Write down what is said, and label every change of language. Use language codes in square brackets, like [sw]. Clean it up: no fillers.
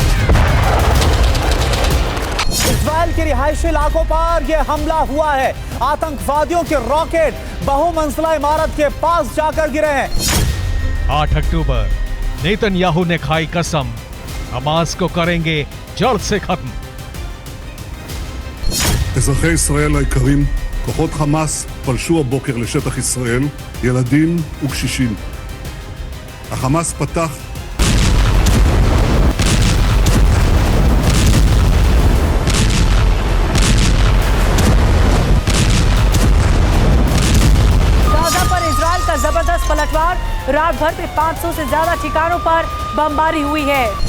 [hi] Israel के रिहायशी इलाकों पर यह हमला हुआ है। आतंकवादियों के रॉकेट बहुमंजिला इमारत के पास जाकर गिरे हैं। 8 अक्टूबर नेतन्याहू ने खाई कसम, हमास को करेंगे जड़ से खत्म। [he] אזרחי ישראל היקרים, כוחות חמאס פלשו הבוקר לשטח ישראל, ילדים וקשישים. החמאס פתח [hi] गाजा पर इजराइल का जबरदस्त पलटवार। रात भर में 500 से ज्यादा ठिकानों पर बमबारी हुई है।